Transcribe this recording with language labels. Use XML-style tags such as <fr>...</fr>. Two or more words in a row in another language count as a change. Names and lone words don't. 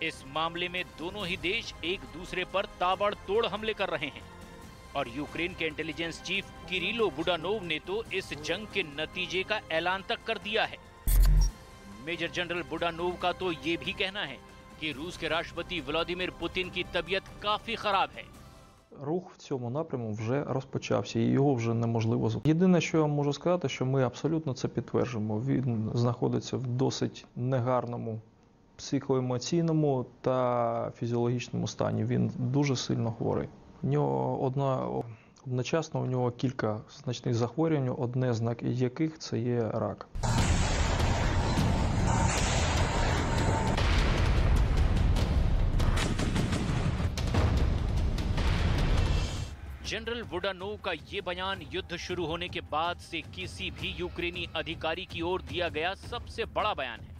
<hi>इस मामले में दोनों ही देश एक दूसरे पर ताबड़तोड़ हमले कर रहे हैं और यूक्रेन के</hi> <en>intelligence chief</en> <hi>किरिलो बुडानोव ने तो इस जंग के नतीजे का ऐलान तक कर दिया है। मेजर जनरल बुडानोव का तो ये भी कहना है कि रूस के राष्ट्रपति व्लादिमीर पुतिन की तबीयत काफी खराब है।</hi> <uk>Рух в цьому напряму вже розпочався, і його вже неможливо зупинити. Єдине, що я вам можу сказати, що ми абсолютно це підтверджуємо. Він знаходиться в досить негарному психоемоційному та фізіологічному стані. Він дуже сильно хворий. У нього одночасно у нього кілька значних захворювань, одне з яких це є рак.</uk> <hi>जनरल बुडानोव का ये बयान युद्ध शुरू होने के बाद से किसी भी यूक्रेनी अधिकारी की ओर दिया गया सबसे बड़ा बयान है।</hi>